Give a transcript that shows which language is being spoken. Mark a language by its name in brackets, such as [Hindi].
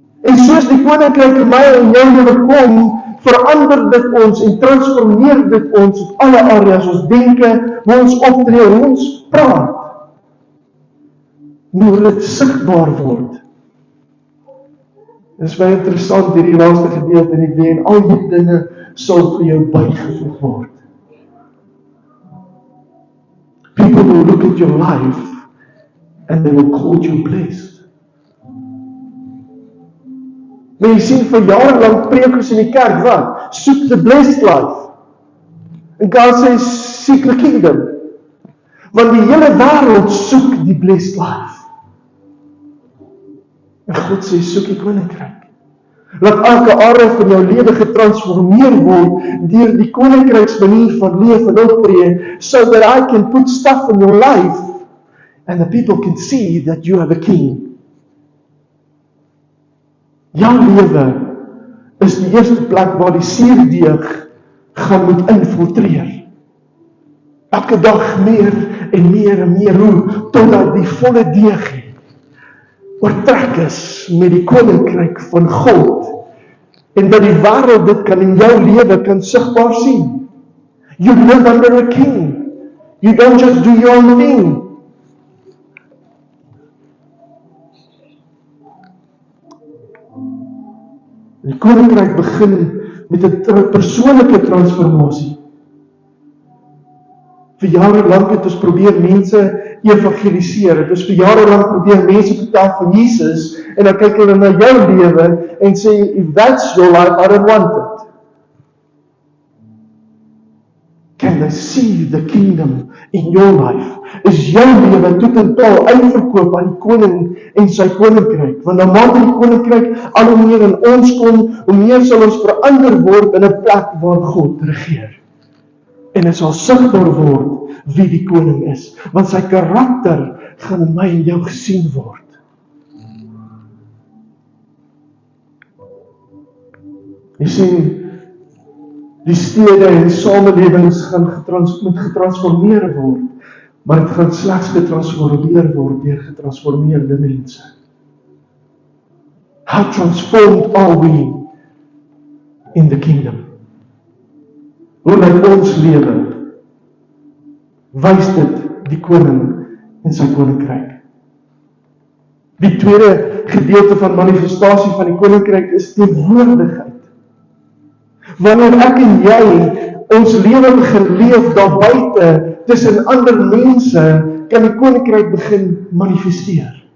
[Afrikaans] En soos die koninkryk in my en jou lewe kom, verander dit ons en transformeer dit ons op alle areas, ons denke, hoe ons optree, hoe ons praat. Moet dit sigbaar word. Dit is baie interessant hierdie laaste gedeelte en ek weet, al die dinge sal vir jou bygevoeg word. [English] People will look at your life and they will call you blessed. [Afrikaans] Maar jy sien, vir jare lang preek ons in die kerk, wat? Soek [English] the blessed life. [Afrikaans] En God sê, [English] seek the kingdom. [Afrikaans] Want die hele wêreld soek die blessed life. En God sê, soek die koninkryk. Laat elke area van jou lewe getransformeer word deur die koninkryks manier van leef en optree, [English] so that I can put stuff in your life and the people can see that you are the king. [Afrikaans] Jou lewe is die eerste plek waar die suurdeeg gaan moet infiltreer. Elke dag meer en meer en meer hoe, totdat die volle deeg oortrek is met die koninkryk van God. En dat die wêreld dit kan in jou lewe kan sigbaar sien. [English] You live under a king. You don't just do your own thing. [Afrikaans] Die koninkryk begin met 'n persoonlike transformasie. Vir jare lank het ons probeer mense evangeliseer. Het ons vir jare lank probeer mense vertel van Jesus en dan kyk hulle na jou lewe en sê, [English] if that's your life, I don't want it. Can they see the kingdom in your life? [Afrikaans] Is jou lewe tot en toe uitverkoop aan die koning en sy koninkryk? Want dan maak die koninkryk al hoe meer in ons kom, hoe meer sal ons verander word in 'n plek waar God regeer. En dit sal sigbaar word wie die koning is, want sy karakter gaan in my en jou gesien word. Jy sien, die stede en die samelewings gaan moet getransformeer word, maar dit gaan slegs getransformeer word deur getransformeerde mense. [English] How transformed are we in the kingdom? [Afrikaans] Hoe lyk ons lewe? Wys dit die koning en sy koninkryk. Die tweede gedeelte van manifestasie van die koninkryk is teenwoordigheid. Wanneer ek en jy ons lewe begin leef daar buite tussen ander mense, kan die koninkryk begin manifesteer.